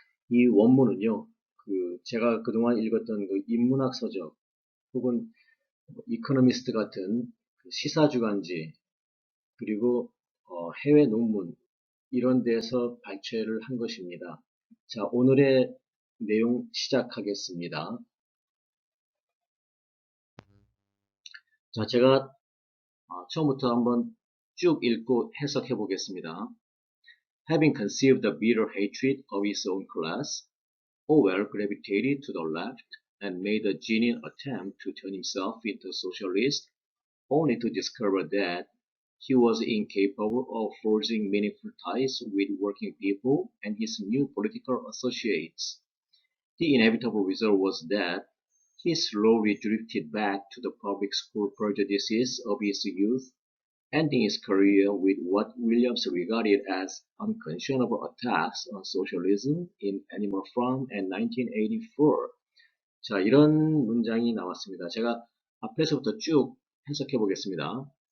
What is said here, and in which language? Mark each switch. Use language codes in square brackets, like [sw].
[ko] 이 원문은요, 제가 그동안 읽었던 그 인문학 서적 혹은 이코노미스트 같은 그 시사주간지 그리고 해외 논문 이런 데서 발췌를 한 것입니다. 자, 오늘의 내용 시작하겠습니다. 자, 제가 처음부터 한번 쭉 읽고 해석해 보겠습니다. [en] Having conceived a bitter hatred of his own class, Orwell gravitated to the left and made a genuine attempt to turn himself into a socialist, only to discover that he was incapable of forging meaningful ties with working people and his new political associates. The inevitable result was that he slowly drifted back to the public school prejudices of his youth, ending his career with what Williams regarded as unconscionable attacks on socialism in Animal Farm and 1984. [ko] 자, 이런 문장이 나왔습니다. 제가 앞에서부터 쭉 해석해 보겠습니다.